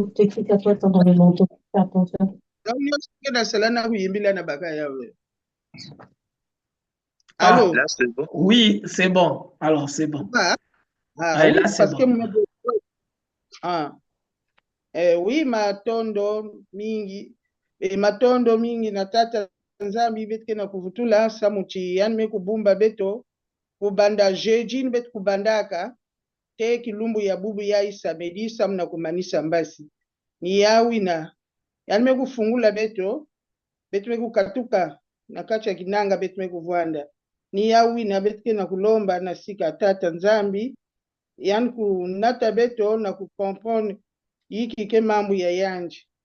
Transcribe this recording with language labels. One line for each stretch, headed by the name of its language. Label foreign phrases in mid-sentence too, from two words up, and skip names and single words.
French: T'écris à toi, t'es dans le manteau. Fais attention. Ah, Là, c'est bon. oui, c'est bon. Alors, c'est bon. Ah, Ah, oui, là, c'est parce que bon. oui,
Kituba (Democratic Republic of Congo): matondo mingi matondo mingi na tata nzambi betke na kuvutula samuchi yani me kubumba beto kubanda jejini betu kubandaka te kilumbu ya bubu ya isa medisa mna kumanisa mbasi ni yawina yani me kufungula beto me kukatuka na kacha kinanga betu me kuvwanda ni yawina betke na kulomba na sika tata nzambi yani kunata beto na kukompone yiki ke mambo ya yanje